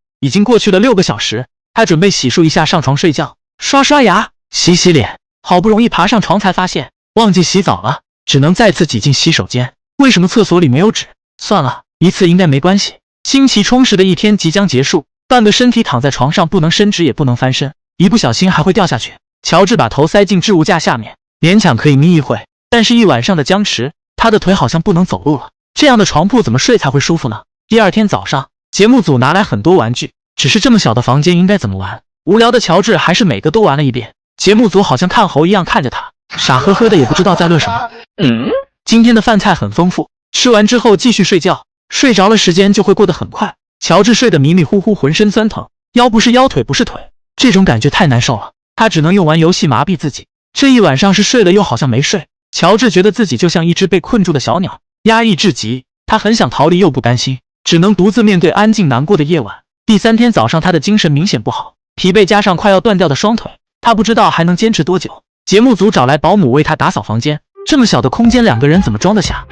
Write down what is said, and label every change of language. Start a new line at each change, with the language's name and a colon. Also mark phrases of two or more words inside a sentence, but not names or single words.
Chinese: 已經過去了6個小時，他準備洗漱一下上床睡覺，刷刷牙，洗洗臉。好不容易爬上床才發現忘記洗澡了，只能再次擠進洗手間。為什麼廁所裡沒有紙？算了，一次應該沒關係。新奇充實的一天即將結束， 半個身體躺在床上，不能伸直也不能翻身，一不小心還會掉下去。喬治把頭塞進置物架下面，勉強可以眯一會，但是一晚上的僵持，他的腿好像不能走路了。這樣的床鋪怎麼睡才會舒服呢？第二天早上，節目組拿來很多玩具，只是這麼小的房間應該怎麼玩？無聊的喬治還是每個都玩了一遍。節目組好像看猴一樣看着他，傻呵呵的也不知道在樂什麼。今天的飯菜很豐富，吃完之後繼續睡覺，睡着了時間就會過得很快。喬治睡得迷迷糊糊，渾身酸疼，腰不是腰，腿不是腿，這種感覺太難受了。他只能用玩遊戲麻痹自己。這一晚上是睡了又好像沒睡。喬治覺得自己就像一隻被困住的小鳥，壓抑至極。他很想逃離又不甘心，只能獨自面對安靜難過的夜晚。第三天早上，他的精神明顯不好，疲憊加上快要斷掉的雙腿，他不知道還能堅持多久。節目組找來保姆為他打掃房間，這麼小的空間2個人怎麼裝得下？